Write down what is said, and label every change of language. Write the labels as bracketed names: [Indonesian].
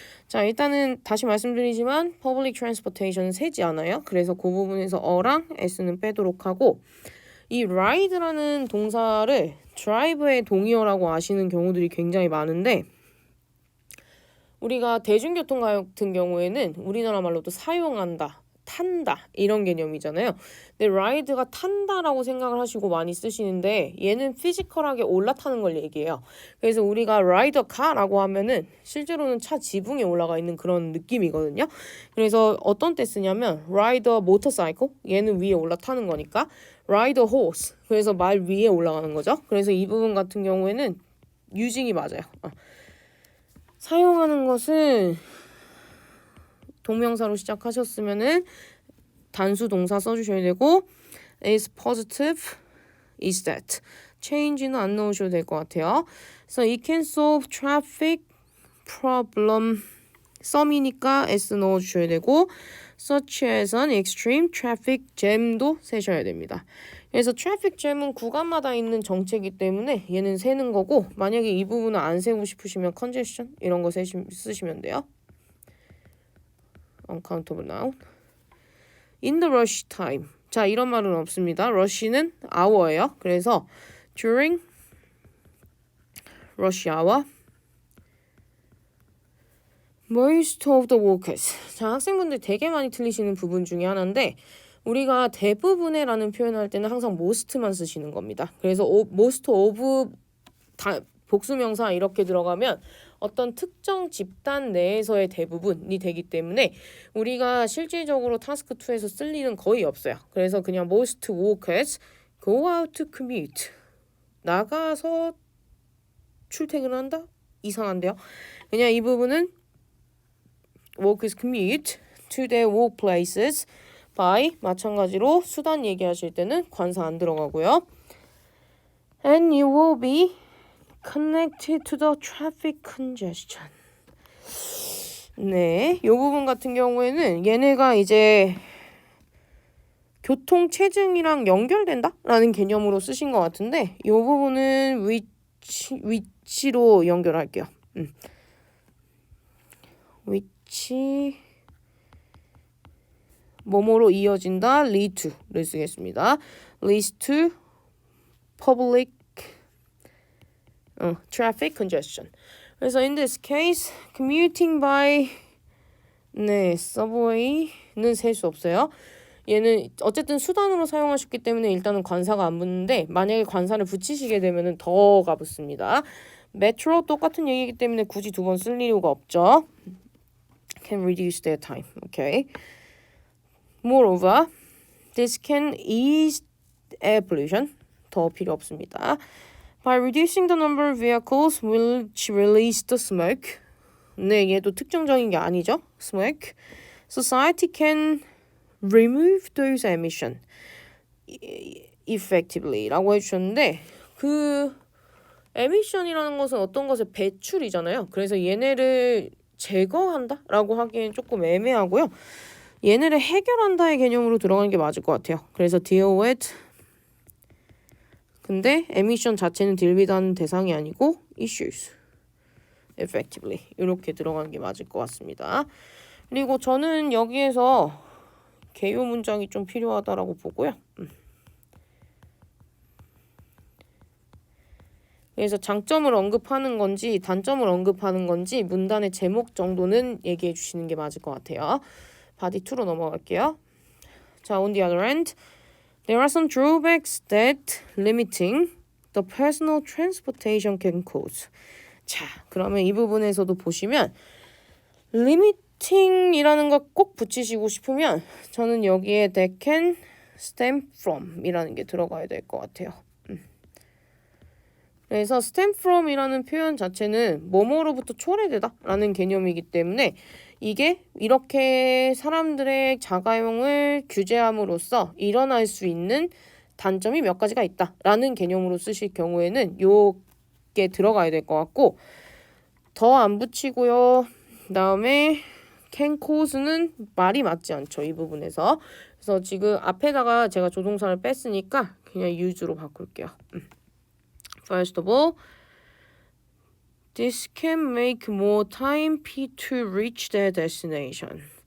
[Korean] 자, 일단은 다시 말씀드리지만 public transportation은 세지 않아요. 그래서 그 부분에서 어랑 s는 빼도록 하고 이 ride라는 동사를 drive의 동의어라고 아시는 경우들이 굉장히 많은데 우리가 대중교통 같은 경우에는 우리나라 말로도 사용한다, 탄다 이런 개념이잖아요. 근데 ride가 탄다라고 생각을 하시고 많이 쓰시는데 얘는 피지컬하게 올라타는 걸 얘기해요. 그래서 우리가 [English] ride a car [Korean] 라고 하면은 실제로는 차 지붕에 올라가 있는 그런 느낌이거든요. 그래서 어떤 때 쓰냐면 [English] ride a motorcycle, [Korean] 얘는 위에 올라타는 거니까 [English] ride a horse, [Korean] 그래서 말 위에 올라가는 거죠. 그래서 이 부분 같은 경우에는 using이 맞아요. 사용하는 것은 동명사로 시작하셨으면은 단수 동사 써주셔야 되고 [English] is positive, is that. [Korean] change는 안 넣으셔도 될 것 같아요. [English] So it can solve traffic problem. [Korean] some이니까 s 넣어주셔야 되고 [English] such as an extreme traffic jam [Korean] 도 세셔야 됩니다. 그래서 traffic jam은 구간마다 있는 정체이기 때문에 얘는 세는 거고 만약에 이 부분을 안 세우고 싶으시면 congestion 이런 거 쓰시면 돼요. [English] uncountable noun. in the rush time. [Korean] 자, 이런 말은 없습니다. rush는 hour예요. 그래서 [English] during rush hour most of the workers. [Korean] 자, 학생분들 되게 많이 틀리시는 부분 중에 하나인데 우리가 대부분의 라는 표현을 할 때는 항상 most만 쓰시는 겁니다. 그래서 most of 복수명사 이렇게 들어가면 어떤 특정 집단 내에서의 대부분이 되기 때문에 우리가 실질적으로 타스크 2에서 쓸 일은 거의 없어요. 그래서 그냥 [English] most workers go out to commute. [Korean] 나가서 출퇴근을 한다? 이상한데요. 그냥 이 부분은 [English] workers commute to their workplaces by [Korean] 마찬가지로 수단 얘기하실 때는 관사 안 들어가고요. [English] And you will be connected to the traffic congestion. [Korean] 네, 이 부분 같은 경우에는 얘네가 이제 교통체증이랑 연결된다라는 개념으로 쓰신 것 같은데 이 부분은 위치로 연결할게요. 위치 뭐뭐로 이어진다 lead to를 쓰겠습니다. [English] leads to public traffic congestion. [Korean] 그래서 [English] in this case commuting by subway는 [Korean] 셀 수 없어요. 얘는 어쨌든 수단으로 사용하셨기 때문에 일단은 관사가 안 붙는데 만약에 관사를 붙이시게 되면은 더가 붙습니다. 메트로 똑같은 얘기이기 때문에 굳이 두 번 쓸 이유가 없죠. [English] Can reduce their time. Okay. Moreover, this can ease air pollution. [Korean] 더 필요 없습니다. [English] By reducing the number of vehicles which release the smoke. [Korean] 네, 얘도 특정적인 게 아니죠. Smoke. [English] Society can remove those emissions effectively [Korean] 라고 해주셨는데 그 emission이라는 것은 어떤 것의 배출이잖아요. 그래서 얘네를 제거한다 라고 하기엔 조금 애매하고요. 얘네를 해결한다의 개념으로 들어가는 게 맞을 것 같아요. 그래서 deal with 근데 emission 자체는 deal with 하는 대상이 아니고 [English] issues effectively [Korean] 이렇게 들어가는 게 맞을 것 같습니다. 그리고 저는 여기에서 개요 문장이 좀 필요하다라고 보고요. 그래서 장점을 언급하는 건지 단점을 언급하는 건지 문단의 제목 정도는 얘기해 주시는 게 맞을 것 같아요. body 2로 넘어갈게요. [English] 자, on the other hand, there are some drawbacks that limiting the personal transportation can cause. [Korean] 자, 그러면 이 부분에서도 보시면 limiting이라는 거 꼭 붙이시고 싶으면 저는 여기에 [English] that can stem from [Korean] 이라는 게 들어가야 될 것 같아요. 그래서 stem from 이라는 표현 자체는 뭐뭐로부터 초래되다 라는 개념이기 때문에 이게 이렇게 사람들의 자가용을 규제함으로써 일어날 수 있는 단점이 몇 가지가 있다 라는 개념으로 쓰실 경우에는 요게 들어가야 될 것 같고 더 안 붙이고요. 그 다음에 can cause는 말이 맞지 않죠. 이 부분에서. 그래서 지금 앞에다가 제가 조동사를 뺐으니까 그냥 use로 바꿀게요. [English] First of all, this can make more time to reach their destination.